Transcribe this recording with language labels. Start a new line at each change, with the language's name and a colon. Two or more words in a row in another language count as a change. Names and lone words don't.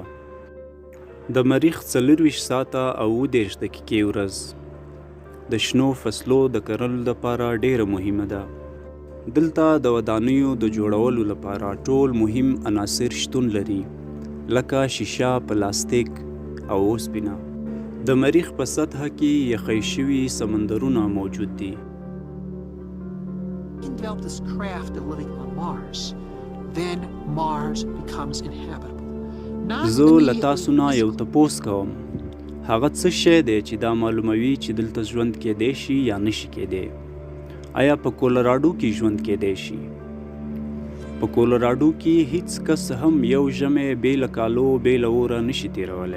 Pashto: د مریخ 24 ساعته او 30 دقیقې ورځ د شنو فصلو د کرلو لپاره ډیره مهمه ده. دلته د ودانیو د جوړولو لپاره ټول مهم عناصر شتون لري لکه شیشه، پلاستیک او اوسپنه. د مریخ په سطحه کې یخی شوي سمندرونه موجود دي.
English: Develop this craft of living on Mars, then Mars becomes inhabitable.
Pashto: زه له تاسو نه یو تپوس کوم، هغه څه شی دی چې دا معلوموي چې دلته ژوند کیدی شي یا نشي کیدی؟ آیا په کولراډو کې ژوند کیدی شي؟ په کولراډو کې هیڅ کس هم یو ژمی بې له کالو بې له اوره نشي تیرولی.